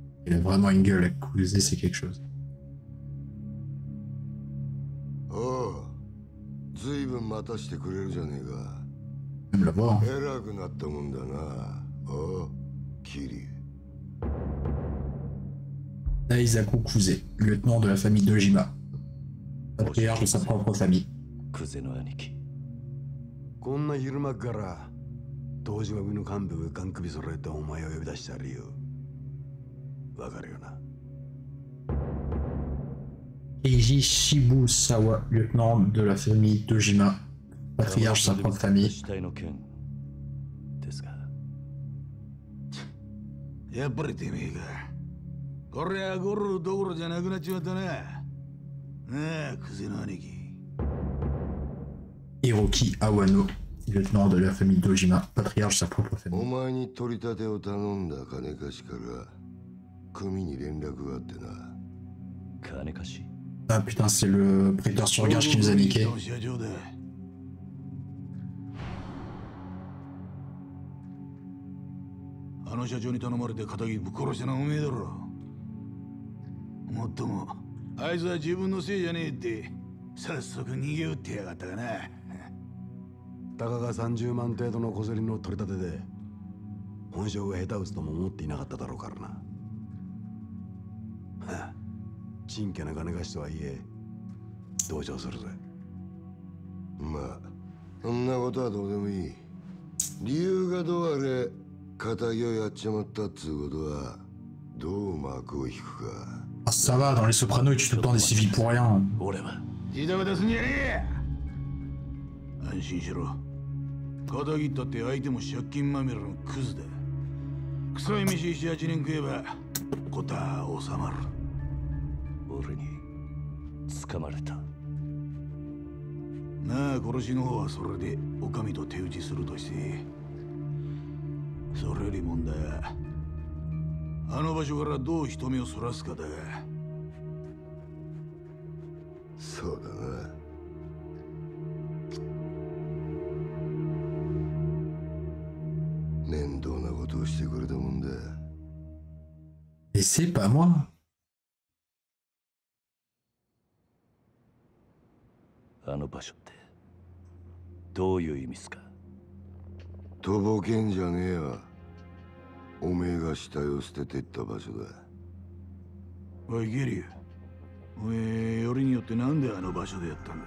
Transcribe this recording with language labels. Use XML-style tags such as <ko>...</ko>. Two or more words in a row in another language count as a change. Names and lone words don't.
<fr>Il a vraiment une gueule, Yakuza, c'est quelque chose.</fr> <ja>おう、ずいぶん待たしてくれるじゃねえか。</ja> <fr>Même la voix. Hein.</fr> <ja>偉くなったもんだな。おう、キリ。</ja> <fr>Daisaku Kuze, lieutenant de la famille Dojima, patriarche de sa propre famille.</fr> <ja>クゼの兄貴。こんな昼間から東島組の幹部がガン首揃えてお前を呼び出した理由わかるよな。</ja> <fr>Eiji Shibusawa, lieutenant de la famille Dojima, patriarche de sa propre famille.</fr> <ja>死体の件ですが。やっぱりてめえか。これはゴルどころじゃなくなっちまったな。なあ、クゼの兄貴。</ja> <fr>Hiroki Awano, lieutenant de la famille Dojima, patriarche de sa propre</fr> <ja>お</ja> <fr>famille.</fr> <ja>前に取り立てを頼んだ金貸しから組に連絡があってな。金貸し。</ja> <fr>Ah putain, c'est le prêteur sur gage qui nous a niqué.</fr> <ja>あの社長に頼まれて仇ぶっ殺したのはおめえだろ。もっともあいつは自分のせいじゃねえって早速逃げ打ってやがったがな。たかが30万程度の小競りの取り立てで本性が下手打つとも思っていなかっただろうからな。はあ、ちんけな金貸しとはいえ同情するぜ。まあそんなことはどうでもいい。理由がどうあれ仇をやっちまったっつうことはどう幕を引くか。</ja> <fr>Ah, ça va, dans les Sopranos, ils tuent tout le temps des civils pour rien.</fr> <ja>俺は自動出すんじゃねえ。安心しろ。仇切ったって相手も借金まみれのクズだ。臭い飯7、8年食えばことは収まる。俺に掴まれた。なあ、殺しの方はそれでお上と手打ちするとして、それより問題はあの場所からどう人目をそらすかだが。そうだな。面倒なことをしてくれたもんだ。</ja> <fr>Et c'est pas moi.</fr> <ja>あの場所ってどういう意味っすか。とぼけんじゃねえわ。おめえが死体を捨ててった場所だ。おいゲリュウ、おめえよりによってなんであの場所でやったんだ。</ja>